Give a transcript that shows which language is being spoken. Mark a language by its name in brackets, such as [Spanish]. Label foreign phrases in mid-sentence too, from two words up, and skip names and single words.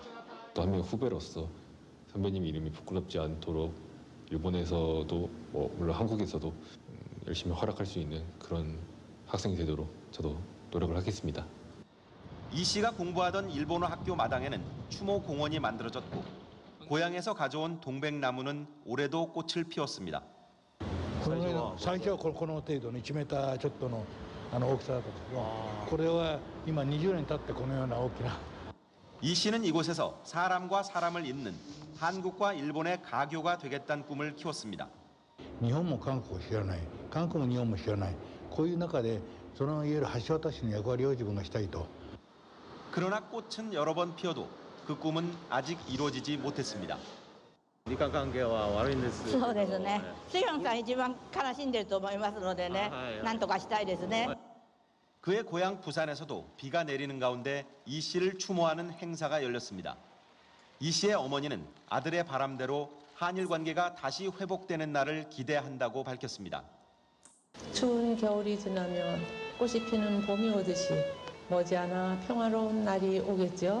[Korean] 또 한 명 후배로서 선배님 이름이 부끄럽지 않도록 일본에서도 물론 한국에서도 열심히 활약할 수 있는 그런 학생이 되도록 저도 노력을 하겠습니다. 이 씨가 공부하던 일본어 학교 마당에는 추모 공원이 만들어졌고 고향에서 가져온 동백나무는 올해도 꽃을 피웠습니다. [Japanese] 最初はこの程度の1メーターちょっとの大きさだったんですけど、これは今20年経ってこのような大きな。 [Korean] 이 씨는 이곳에서 사람과 사람을 잇는 한국과 일본의 가교가 되겠다는 꿈을 키웠습니다. [Japanese] 日本も韓国を知らない、韓国も日本も知らない、こういう中でそのいわゆる橋渡しの役割を自分がしたいと。 [Korean] 그러나 꽃은 여러 번 피어도 그 꿈은 아직 이루어지지 못했습니다. [Japanese] 日韓関係は悪いんです。そうですね。シオンさん一番悲しんでると思いますのでね、なんとかしたいですね。 [Korean] 그의 고향 부산에서도 비가 내리는 가운데 이 씨를 추모하는 행사가 열렸습니다. 이 씨의 어머니는 아들의 바람대로 한일 관계가 다시 회복되는 날을 기대한다고 밝혔습니다. 추운 겨울이 지나면 꽃이 피는 봄이 오듯이 머지않아 평화로운 날이 오겠죠.